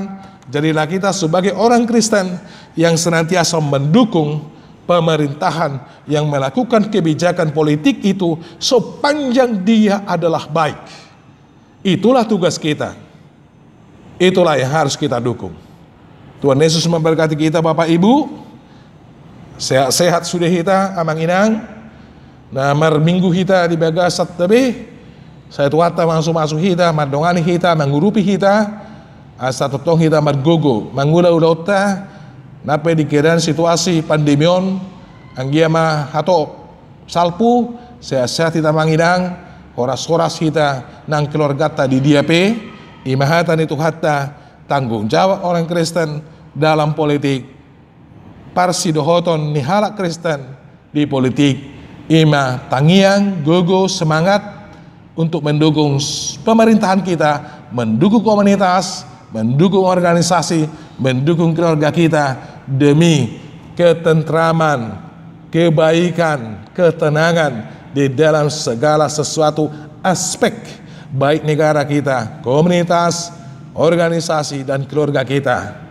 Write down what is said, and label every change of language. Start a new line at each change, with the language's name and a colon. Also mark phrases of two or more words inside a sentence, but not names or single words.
Indonesian: Jadilah kita sebagai orang Kristen yang senantiasa mendukung pemerintahan yang melakukan kebijakan politik itu sepanjang dia adalah baik. Itulah tugas kita. Itulah yang harus kita dukung. Tuhan Yesus memberkati kita Bapak Ibu. Sehat-sehat sudah kita
Batak Toba: amang inang.
Indonesian: Nah minggu kita di bagasat tapi saya tuata masuk kita,
Batak Toba: madongani kita, mengurupi kita, asa totong kita margogo, mangula-ulauta, nape dikiraan situasi pandemion, anggia mah hato salpu, sehat-sehat kita manginang, horas-horas kita nang keluarga di diape, imahatan itu hatta
Indonesian: tanggung jawab orang Kristen dalam politik,
Batak Toba: parsidohoton nihala Kristen di politik. Ima tangiang, gogo,
Indonesian: semangat untuk mendukung pemerintahan kita, mendukung komunitas, mendukung organisasi, mendukung keluarga kita demi ketentraman, kebaikan, ketenangan di dalam segala sesuatu aspek baik negara kita, komunitas, organisasi, dan keluarga kita.